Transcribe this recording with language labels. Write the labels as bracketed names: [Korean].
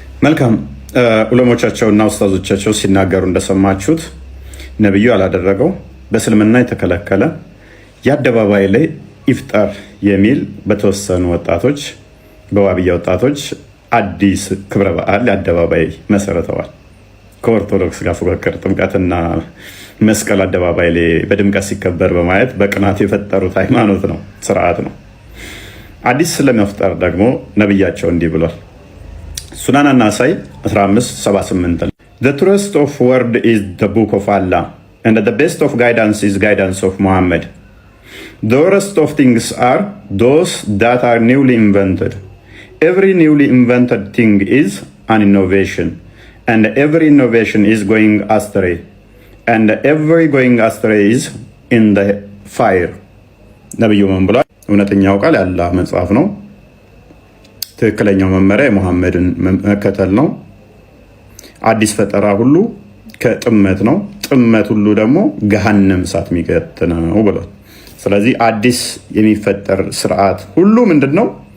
[Amharic] መልካም ዑለሞቻቸውና ኡስታዞቻቸው ሲናገሩ እንደሰማችሁት ነብዩ አላደረገው በእስልምና የተከለከለ የአደባባይ ላይ ኢፍጣር የሚል በተወሰኑ ወጣቶች በዋብያ ወጣቶች አዲስ ክብረ በዓል አደባባይ መሰረተዋል። ከኦርቶዶክስ ጋር ፉክክር ጥምቀትና መስቀል አደባባይ ላይ በድምቀት ሲከበር በማየት በቅናት የፈጠሩት ሃይማኖት ነው፣ ስርዓት ነው። አዲስ ስለመፍጠር ደግሞ ነብያቸው እንዲህ ብሏል። [English] ሱናን አናሳይ 15:78 The truest of word is the book of Allah and the best of guidance is guidance of Muhammad. The worst of things are those that are newly invented. Every newly invented thing is an innovation and every innovation is going astray and every going astray is in the fire. [Amharic] ነብዩ ምን ብሏል? እውነተኛው ቃል የአላህ መጽሐፍ ነው። ትክክለኛው መመሪያ የሙሐመድን መከተል ነው። አዲስ ፈጠራ ሁሉ ከጥመት ነው። ጥመት ሁሉ ደግሞ ገሃነም እሳት የሚከት ነው ብሏል። ስለዚህ አዲስ የሚፈጠር ስርዓት ሁሉ ምንድነው?